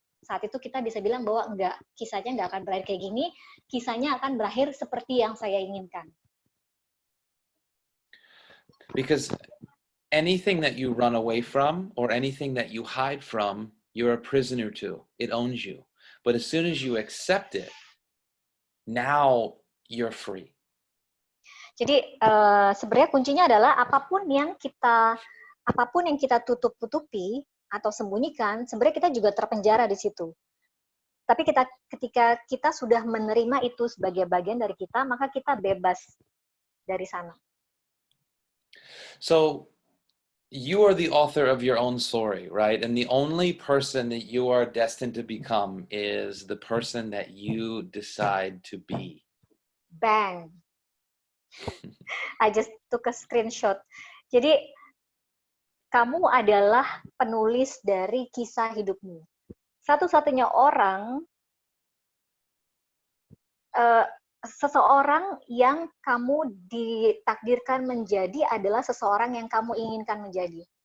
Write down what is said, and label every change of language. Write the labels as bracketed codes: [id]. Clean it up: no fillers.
[id] Saat itu kita bisa bilang bahwa kisahnya nggak akan berakhir kayak gini, kisahnya akan berakhir seperti yang saya inginkan. [en] Because anything that you run away from, or anything that you hide from, you're a prisoner to. It owns you. But as soon as you accept it, now you're free. [id] Jadi sebenarnya kuncinya adalah apapun yang kita tutup-tutupi atau sembunyikan, sebenarnya kita juga terpenjara di situ. Tapi ketika kita sudah menerima itu sebagai bagian dari kita, maka kita bebas dari sana. [en] So you are the author of your own story, right? And the only person that you are destined to become is the person that you decide to be. Bang. I just took a screenshot. [id] Jadi, kamu adalah penulis dari kisah hidupmu. Satu-satunya orang, seseorang yang kamu ditakdirkan menjadi adalah seseorang yang kamu inginkan menjadi.